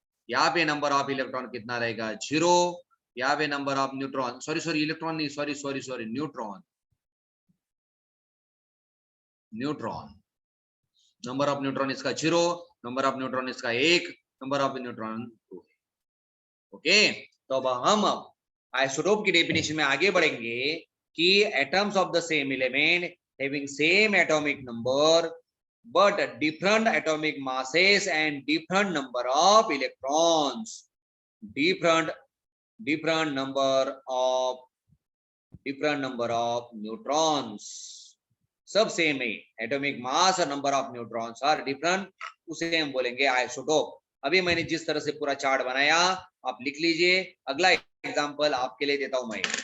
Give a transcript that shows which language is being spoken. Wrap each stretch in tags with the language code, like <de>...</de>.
<hi>यहाँ पे number of electron कितना रहेगा? 0। यहाँ पे number of neutron, sorry electron नहीं, sorry neutron, neutron, number of neutron इसका 0, नंबर ऑफ न्यूट्रॉन इसका 1, नंबर ऑफ न्यूट्रॉन 2। ओके, तो अब हम आइसोटोप की डेफिनेशन में आगे बढ़ेंगे कि</hi> <en>atoms of the same element having same atomic number but different atomic masses and different number of electrons, different number of neutrons,</en> <hi>सब सेम है। एटॉमिक मास और</hi> <en>number of neutrons are different,</en> <hi>उसे हम बोलेंगे आइसोटोप। अभी मैंने जिस तरह से पूरा चार्ट बनाया आप लिख लीजिए। अगला एग्जांपल आपके लिए देता हूं मैं।</hi>